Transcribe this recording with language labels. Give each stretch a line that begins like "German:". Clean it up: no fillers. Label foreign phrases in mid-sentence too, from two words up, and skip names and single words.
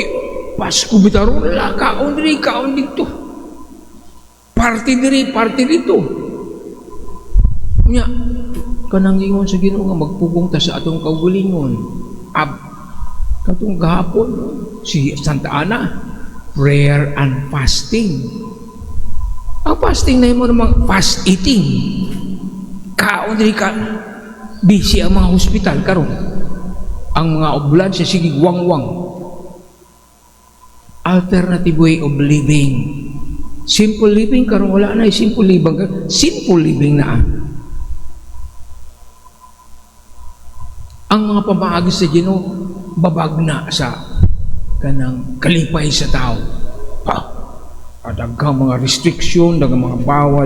Cebuano: Pasko bitaron la. Kaon dito. Party dito. Nya, kanang ingon sa Ginoo nga magpugong ta sa atong kaugalingon. Katong gahapon si Santa Ana,
English: prayer and fasting.
Cebuano: Ang fasting na mo namang
English: fast eating.
Cebuano: Kaon diri ka. Busy ang mga hospital karon. Ang mga ambulansya sige wang-wang.
English: Alternative way of living. Simple living
Cebuano: karon wala na
English: simple living
Cebuano: na. Ang mga pamaagi sa Ginoo babag na sa kanang kalipay sa tao. Daghang mga restriction, daghang mga bawal.